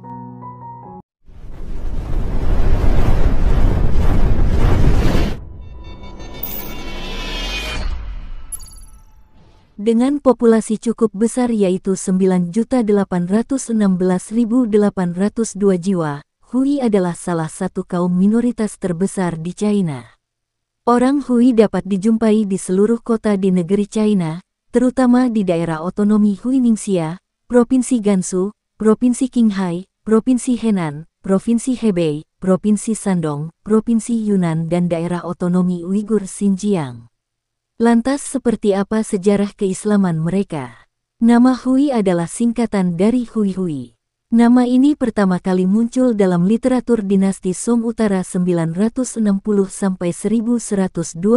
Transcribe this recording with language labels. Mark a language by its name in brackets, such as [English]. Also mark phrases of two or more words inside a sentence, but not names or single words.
[Indonesian] Dengan populasi cukup besar yaitu 9.816.802 jiwa, Hui adalah salah satu kaum minoritas terbesar di China. Orang Hui dapat dijumpai di seluruh kota di negeri China, terutama di daerah otonomi Huiningxia, Provinsi Gansu, Provinsi Qinghai, Provinsi Henan, Provinsi Hebei, Provinsi Shandong, Provinsi Yunnan dan daerah otonomi Uighur Xinjiang. Lantas seperti apa sejarah keislaman mereka? Nama Hui adalah singkatan dari Hui-Hui. Nama ini pertama kali muncul dalam literatur dinasti Song Utara 960–1127.